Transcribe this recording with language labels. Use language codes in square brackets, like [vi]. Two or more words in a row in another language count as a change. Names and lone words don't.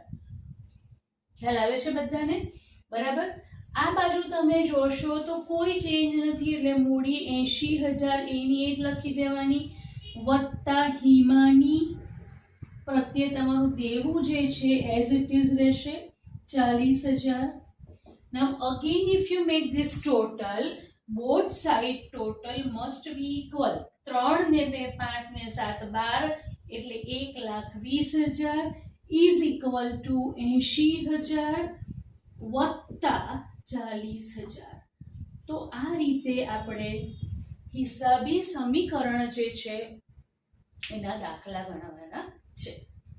[gu] ખ્યાલ આવે છે બધાને? બરાબર. આ બાજુ તમે જોશો તો કોઈ ચેન્જ નથી, એટલે મૂડી 80,000 એની એ જ લખી દેવાની, વત્તા હિમાની પ્રત્યે તમારું દેવું જે છે [en] as it is [gu] રહેશે 40,000. [en] Now again if you make this total, both side total must be equal. [gu] 3 ને 2 5 ને 7 12 એટલે 1,20,000 [en] is equal to [gu] 80,000 વત્તા 40,000. તો આ રીતે આપણે હિસાબી સમીકરણ જે છે એના દાખલા ગણવાના છે.